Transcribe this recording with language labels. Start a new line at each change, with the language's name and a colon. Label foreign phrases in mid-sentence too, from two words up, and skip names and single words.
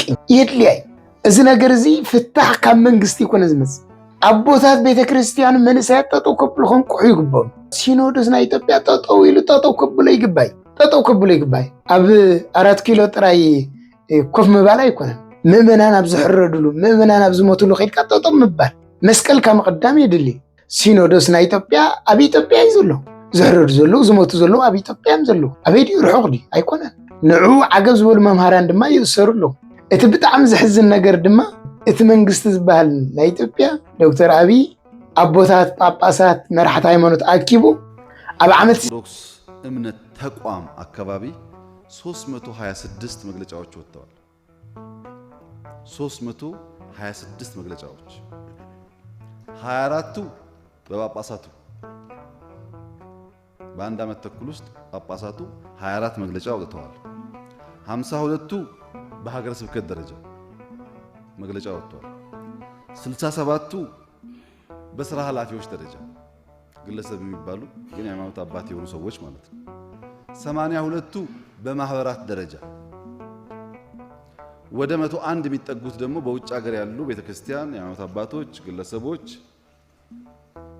Tigrinya: የድልያይ። እዚ ነገር እዚ ፍታሕ ካብ መንግስቲ ይኮነ ዝመፅእ ኣቦታት ቤተ ክርስቲያን መንእሰያት ጠጠው ከብሉ ከንቁሑ ይግበሩ። ሲኖዶስ ናይ ኢትዮጵያ ጠጠው ኢሉ ጠጠው ከብሎ ይግባይ፣ ጠጠው ከብሎ ይግባይ። ኣብ 4 ኪሎ ጥራይ ኮፍ ምባል ኣይኮነን። ምእመናን ኣብ ዝሕረድሉ ምእመናን ኣብ ዝሞትሉ ኸይድካ ጠጠው ምባል መስቀል ካብ ምቅዳም የድሊ። ሲኖዶስ ናይ ኢትዮጵያ ኣብ ኢትዮጵያ እዩ ዘሎ ዝሕረዱ ዘለዉ ዝሞቱ ዘለዉ ኣብ ኢትዮጵያ እዮም ዘለዉ። ኣበይ ድዩ? ርሑቕ ዲ ኣይኮነን። ንዑ ዓገብ ዝበሉ መምሃራን ድማ ይእሰሩ ኣለዉ። እቲ ብጣዕሚ ዝሕዝን ነገር ድማ እቲ መንግስቲ ዝበሃል ናይ ኢትዮጵያ ዶክተር አብይ ኣቦታት ጳጳሳት መራሕቲ ሃይማኖት ኣኪቡ ኣብ ዓመት
Amharic: ኦርቶዶክስ እምነት ተቋም አካባቢ 326 መግለጫዎች ወጥተዋል። 326 መግለጫዎች 24ቱ በጳጳሳቱ በአንድ ዓመት ተኩል ውስጥ ጳጳሳቱ 24 መግለጫ አውጥተዋል። 52ቱ በሀገረ ስብከት ደረጃ መግለጫ ወጥቷል። 67ቱ በስራ ኃላፊዎች ደረጃ ግለሰብ የሚባሉ ግን የሃይማኖት አባት የሆኑ ሰዎች ማለት ነው። 82ቱ በማህበራት ደረጃ ወደ 101 የሚጠጉት ደግሞ በውጭ ሀገር ያሉ ቤተክርስቲያን የሃይማኖት አባቶች ግለሰቦች